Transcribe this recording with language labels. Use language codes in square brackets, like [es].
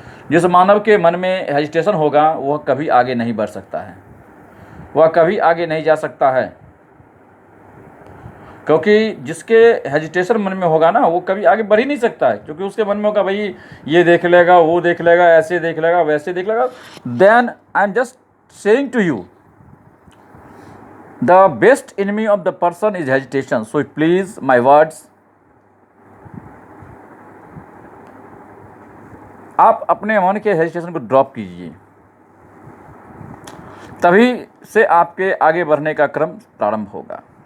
[hi] जिस मानव के मन में हेजिटेशन होगा वह कभी आगे नहीं बढ़ सकता है, वह कभी आगे नहीं जा सकता है. क्योंकि जिसके हेजिटेशन मन में होगा ना, वो कभी आगे बढ़ ही नहीं सकता है. क्योंकि उसके मन में होगा भाई ये देख लेगा, वो देख लेगा, ऐसे देख लेगा, वैसे देख लेगा. [en] Then I am just saying to you, the best enemy of the person is hesitation. So please, my words, [hi] आप अपने मन के हेजिटेशन को ड्रॉप कीजिए, तभी से आपके आगे बढ़ने का क्रम प्रारंभ होगा.